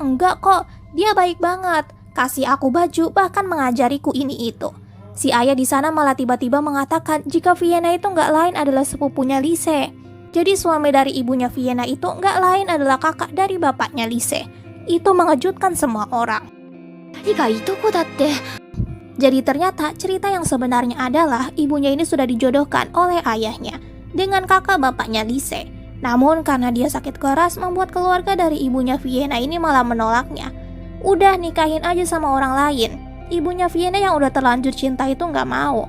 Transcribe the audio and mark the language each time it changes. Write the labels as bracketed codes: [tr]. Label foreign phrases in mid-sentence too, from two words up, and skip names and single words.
[id] Enggak kok, dia baik banget. Kasih aku baju, bahkan mengajariku ini itu. Si ayah di sana malah tiba-tiba mengatakan jika Vienna itu nggak lain adalah sepupunya Lise. Jadi suami dari ibunya Vienna itu nggak lain adalah kakak dari bapaknya Lise. Itu mengejutkan semua orang. [ja] 二人がいとこだって。 [id] Jadi ternyata cerita yang sebenarnya adalah ibunya ini sudah dijodohkan oleh ayahnya dengan kakak bapaknya Lise. Namun karena dia sakit keras membuat keluarga dari ibunya Vienna ini malah menolaknya. Udah nikahin aja sama orang lain. Ibunya Vienna yang udah terlanjur cinta itu nggak mau.